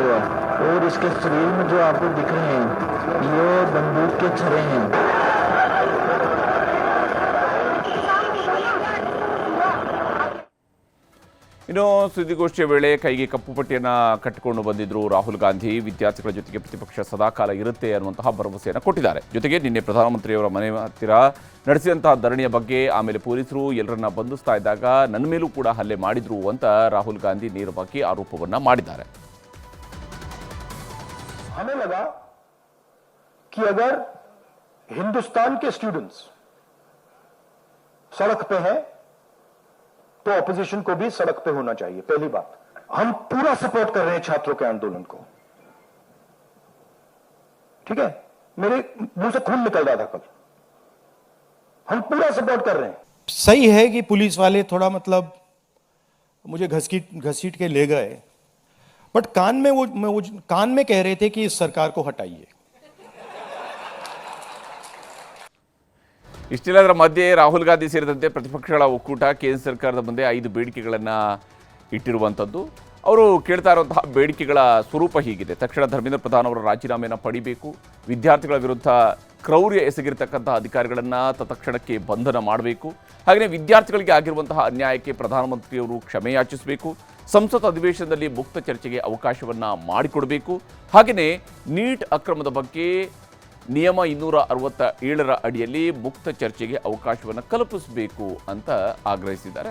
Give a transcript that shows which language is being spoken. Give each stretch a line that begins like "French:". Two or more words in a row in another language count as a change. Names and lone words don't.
Hindi: गया और इसके शरीर में जो आपको दिख रहे हैं ये बंदूक के छर्रे हैं।
Kannada: ಇನ್ನು ಸುದ್ದಿಗೋಷ್ಠಿಯ ವೇಳೆ ಕೈಗೆ ಕಪ್ಪು ಪಟ್ಟಿಯನ್ನು ಕಟ್ಟಿಕೊಂಡು ಬಂದಿದ್ದರು ರಾಹುಲ್ ಗಾಂಧಿ. ವಿದ್ಯಾರ್ಥಿಗಳ ಜೊತೆಗೆ ಪ್ರತಿಪಕ್ಷ ಸದಾಕಾಲ ಇರುತ್ತೆ ಅನ್ನುವಂತಹ ಭರವಸೆಯನ್ನು ಕೊಟ್ಟಿದ್ದಾರೆ. ಜೊತೆಗೆ ನಿನ್ನೆ ಪ್ರಧಾನಮಂತ್ರಿಯವರ ಮನೆ ಹತ್ತಿರ ನಡೆಸಿದಂತಹ ಧರಣಿಯ ಬಗ್ಗೆ, ಆಮೇಲೆ ಪೊಲೀಸರು ಎಲ್ಲರನ್ನ ಬಂಧಿಸ್ತಾ ಇದ್ದಾಗ ನನ್ನ ಮೇಲೂ ಕೂಡ ಹಲ್ಲೆ ಮಾಡಿದ್ರು ಅಂತ ರಾಹುಲ್ ಗಾಂಧಿ ನೇರವಾಗಿ ಆರೋಪವನ್ನು ಮಾಡಿದ್ದಾರೆ.
Hindi: हमें लगा कि अगर हिंदुस्तान के स्टूडेंट्स सड़क पे हैं तो ऑपोजिशन को भी सड़क पे होना चाहिए। पहली बात, हम पूरा सपोर्ट कर रहे हैं छात्रों के आंदोलन को, ठीक है। मेरे मुंह से खून निकल रहा था कल, हम पूरा सपोर्ट कर रहे हैं। सही है कि पुलिस वाले थोड़ा मतलब मुझे घसीट के ले गए बट कान में कह रहे थे कि इस सरकार को हटाइए।
Kannada: ಇಷ್ಟೆಲ್ಲದರ ಮಧ್ಯೆ ರಾಹುಲ್ ಗಾಂಧಿ ಸೇರಿದಂತೆ ಪ್ರತಿಪಕ್ಷಗಳ ಒಕ್ಕೂಟ ಕೇಂದ್ರ ಸರ್ಕಾರದ ಮುಂದೆ 5 ಬೇಡಿಕೆಗಳನ್ನು ಇಟ್ಟಿರುವಂಥದ್ದು. ಅವರು ಕೇಳ್ತಾ ಇರುವಂತಹ ಬೇಡಿಕೆಗಳ ಸ್ವರೂಪ ಹೀಗಿದೆ. ತಕ್ಷಣ ಧರ್ಮೇಂದ್ರ ಪ್ರಧಾನ್ ಅವರ ರಾಜೀನಾಮೆಯನ್ನು ಪಡಿಬೇಕು, ವಿದ್ಯಾರ್ಥಿಗಳ ವಿರುದ್ಧ ಕ್ರೌರ್ಯ ಎಸಗಿರ್ತಕ್ಕಂತಹ ಅಧಿಕಾರಿಗಳನ್ನು ತತ್ಕ್ಷಣಕ್ಕೆ ಬಂಧನ ಮಾಡಬೇಕು, ಹಾಗೆಯೇ ವಿದ್ಯಾರ್ಥಿಗಳಿಗೆ ಆಗಿರುವಂತಹ ಅನ್ಯಾಯಕ್ಕೆ ಪ್ರಧಾನಮಂತ್ರಿಯವರು ಕ್ಷಮೆ ಯಾಚಿಸಬೇಕು, ಸಂಸತ್ ಅಧಿವೇಶನದಲ್ಲಿ ಮುಕ್ತ ಚರ್ಚೆಗೆ ಅವಕಾಶವನ್ನು ಮಾಡಿಕೊಡಬೇಕು, ಹಾಗೆಯೇ ನೀಟ್ ಅಕ್ರಮದ ಬಗ್ಗೆ ನಿಯಮ 267ರ ಅಡಿಯಲ್ಲಿ ಮುಕ್ತ ಚರ್ಚೆಗೆ ಅವಕಾಶವನ್ನು ಕಲ್ಪಿಸಬೇಕು ಅಂತ ಆಗ್ರಹಿಸಿದ್ದಾರೆ.